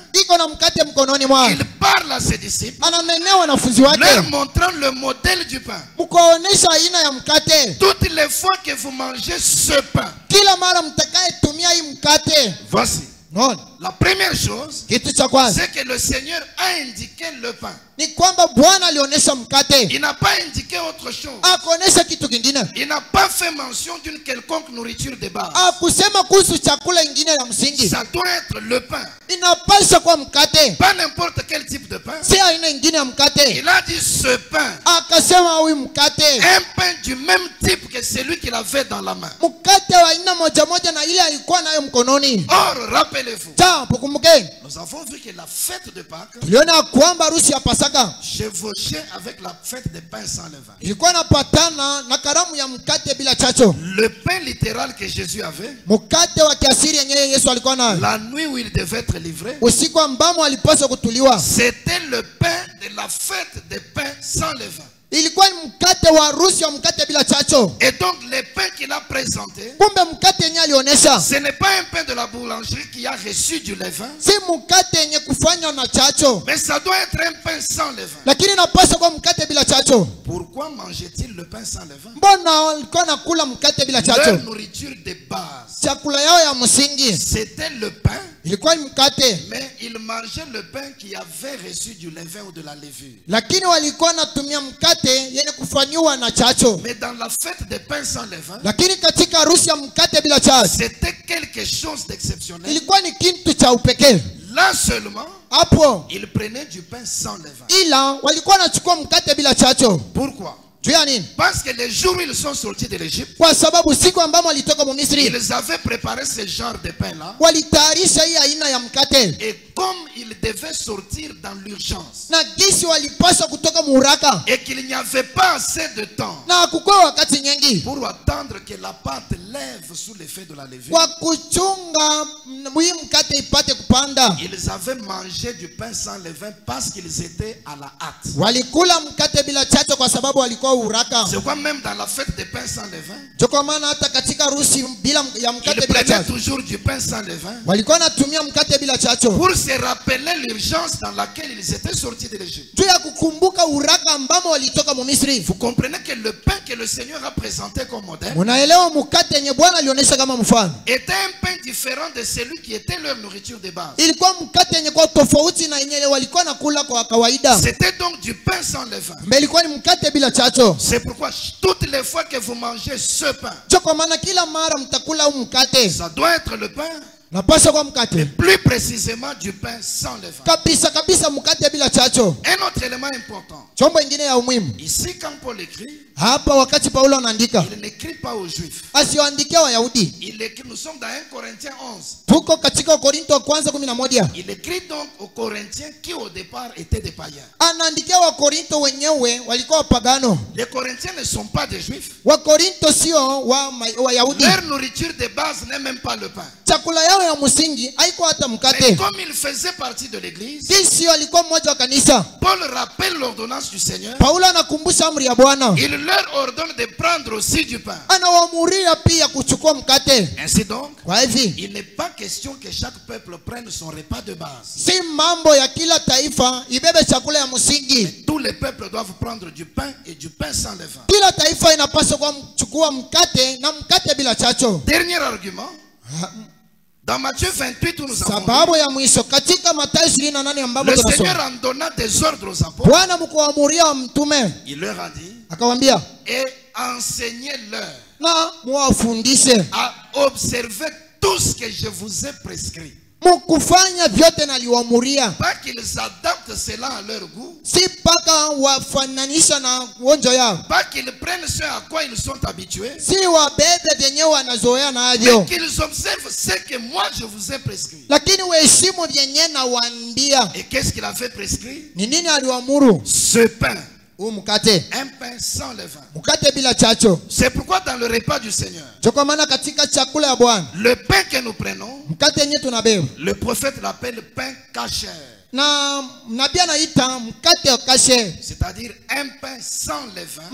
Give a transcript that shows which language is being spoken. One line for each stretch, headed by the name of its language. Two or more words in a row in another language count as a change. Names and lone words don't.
Swahili: Iko na mkate mkononi mwake.
French: Il parle à ses disciples,
Swahili: Ananenea wanafunzi
French: leur
Swahili: wake
French: montrant le modèle du pain.
Swahili: mkaonesha aina ya mkate.
French: Toutes les fois que vous mangez ce pain,
Swahili: Kila mara mtakaye tumia hii mkate.
French: voici.
Swahili: Naona?
French: La première chose,
Swahili: Kitu cha kwanza
French: c'est que le Seigneur a indiqué le pain.
Swahili: ni kwamba Bwana alionyesha mkate.
French: Il n'a pas indiqué autre chose.
Swahili: Akuonesha kitu kingine.
French: Il n'a pas fait mention d'une quelconque nourriture de base.
Swahili: Akusema kuhusu chakula ingine ya msingi.
French: Ça doit être le pain.
Swahili: Inapaswa kuwa mkate.
French: Pas n'importe quel type de pain.
Swahili: Si aina ingine ya mkate.
French: Il a dit ce pain.
Swahili: Akasema huyu mkate.
French: Un pain du même type que celui qu'il avait dans la main.
Swahili: Mkate wa aina moja moja na ile alikuwa nayo mkononi.
French: Or, rappelez-vous,
Swahili: Kumbukeni.
French: nous avons vu que la fête de Pâques
Swahili: Tuliona kwamba harusi ya Pasaka
French: chevauchait avec la fête des pains sans levain.
Swahili: ilikuwa napatana na karamu ya mkate bila chacho.
French: Le pain littéral que Jésus avait,
Swahili: Mkate wa kiasiri yenyewe Yesu alikuwa nayo.
French: la nuit où il devait être livré,
Swahili: Usiku ambamo alipaswa kutuliwa.
French: c'était le pain de la fête des pains sans levain.
Swahili: Ilikuwa ni mkate wa harusi wa mkate bila chacho.
French: Et donc le pain qu'il a présenté,
Swahili: Kumbe mkate yenyewe alionyesha
French: ce n'est pas un pain de la boulangerie qui a reçu du levain,
Swahili: si mkate yenye kufanywa na chacho,
French: mais ça doit être un pain sans levain.
Swahili: lakini inapaswa kuwa mkate bila chacho.
French: Pourquoi mangeait-il le pain sans levain?
Swahili: Mbona walikuwa nakula mkate bila
French: Leur
Swahili: chacho?
French: nourriture de base,
Swahili: Chakula yao ya msingi
French: c'était le pain,
Swahili: ilikuwa ni mkate,
French: mais ils mangeaient le pain qui avait reçu du levain ou de la levure.
Swahili: lakini walikuwa natumia mkate yenye kufanywa na chacho.
French: Mais dans la fête des pains sans levain,
Swahili: Lakini katika harusi ya mkate bila chacho
French: c'était quelque chose d'exceptionnel.
Swahili: ilikuwa ni kitu cha upekee.
French: Là seulement,
Swahili: Hapo
French: ils prenaient du pain sans levain.
Swahili: ila walikuwa wanachukua mkate bila chacho.
French: Pourquoi?
Swahili: Juu ya nini?
French: Parce que les jours où ils sont sortis de l'Égypte,
Swahili: Kwa sababu siku ambamo walitoka Misri
French: ils avaient préparé ce genre de pain-là.
Swahili: walitayarisha hii aina ya mkate,
French: Et comme ils devaient sortir dans l'urgence,
Swahili: na gisi walipaswa kutoka muharaka,
French: et qu'il n'y avait pas assez de temps
Swahili: na hakukuwa wakati nyingi
French: pour attendre que la pâte lève sous l'effet de la levure,
Swahili: kwa kuchunga hii mkate ipate kupanda,
French: ils avaient mangé du pain sans levain parce qu'ils étaient à la hâte.
Swahili: walikula mkate bila chacho kwa sababu walikuwa ilikuwa uraka.
French: C'est quoi même dans la fête des pains sans levain?
Swahili: Kwa maana hata katika harusi bila ya mkate
French: Ils
Swahili: bila
French: prenaient
Swahili: chachu
French: toujours du pain sans levain
Swahili: walikuwa wanatumia mkate bila chachu
French: pour se rappeler l'urgence dans laquelle ils étaient sortis de l'Égypte.
Swahili: juu ya kukumbuka uraka ambamo walitoka mu Misri.
French: Vous comprenez que le pain que le Seigneur a présenté comme modèle
Swahili: Munaelewa mkate yenye Bwana alionyesha kama mfano
French: était un pain différent de celui qui était leur nourriture de base.
Swahili: ilikuwa mkate yenye kwa tofauti na yenye walikuwa nakula kwa kawaida.
French: C'était donc du pain sans levain.
Swahili: Mais ilikuwa ni mkate bila chachu.
French: C'est pourquoi toutes les fois que vous mangez ce pain,
Swahili: Kwa maana kila mara mtakula huu mkate
French: ça doit être le pain,
Swahili: napaswa kwa mkate
French: plus précisément du pain sans levain.
Swahili: kabisa kabisa, mkate bila chachu.
French: Un autre élément important.
Swahili: Chombo ingine ya umuhimu
French: Ici, quand Paul écrit,
Swahili: hapa, wakati Paulo anaandika
French: il n'écrit pas aux Juifs.
Swahili: asiwaandikia Wayahudi.
French: Il écrit, nous sommes dans 1 Corinthiens 11.
Swahili: Tuko katika Wakorinto wa kwanza 11.
French: Il écrit donc aux Corinthiens qui au départ étaient des païens.
Swahili: Anaandikia Wakorinto wenyewe walikuwa wapagano.
French: Les Corinthiens ne sont pas des Juifs.
Swahili: Wakorinto sio Wayahudi.
French: Leur nourriture de base n'est même pas le pain.
Swahili: Chakula yao ya msingi haikuwa hata
French: Mais
Swahili: mkate.
French: comme ils faisaient partie de l'église,
Swahili: Jinsi walikuwa mmoja wa kanisa,
French: Paul rappelle l'ordonnance du Seigneur.
Swahili: Paulo anakumbusha amri ya Bwana.
French: Il leur ordonne de prendre aussi du pain.
Swahili: Anawaamuria pia kuchukua mkate.
French: Ainsi donc,
Swahili: Kwa hivi
French: il n'est pas question que chaque peuple prenne son repas de base.
Swahili: si mambo ya kila taifa ibebe chakula ya msingi.
French: Tous les peuples doivent prendre du pain et du pain sans levain.
Swahili: Kila taifa inapaswa kuchukua mkate na mkate bila chachu.
French: Dernier argument. Dans Matthieu 28, où nous avons
Swahili: Sababu ya mwisho katika Mathayo 28 ambapo
French: le
Swahili: tunasoma,
French: Seigneur en donna des ordres aux apôtres.
Swahili: Bwana mkuamuria mtume
French: Il leur a dit,
Swahili: akawambia,
French: et enseignez-leur
Swahili: na muwafundishe
French: à observer tout ce que je vous ai prescrit.
Swahili: mukufanya vyote naliwamuria.
French: Pas qu'ils adaptent cela à leur goût.
Swahili: Si paka wafananisha na uonjo yao,
French: Pas qu'ils prennent ce à quoi ils sont habitués.
Swahili: si wabebe vyenye wanazoea
French: Mais
Swahili: navyo,
French: qu'ils observent ce que moi je vous ai prescrit.
Swahili: lakini waheshimu vyenye nawaambia.
French: Et qu'est-ce qu'il a fait prescrit?
Swahili: Ni nini aliwaamuru?
French: Ce pain.
Swahili: Huu mkate,
French: Un pain sans levain.
Swahili: mkate bila chacho.
French: C'est pourquoi dans le repas du Seigneur,
Swahili: Kwa maana katika chakula ya Bwana,
French: le pain que nous prenons,
Swahili: mkate yenye tunabeba,
French: le prophète l'appelle pain kasher.
Swahili: na nabii anaita mkate wa kashe,
French: C'est-à-dire un pain sans levain.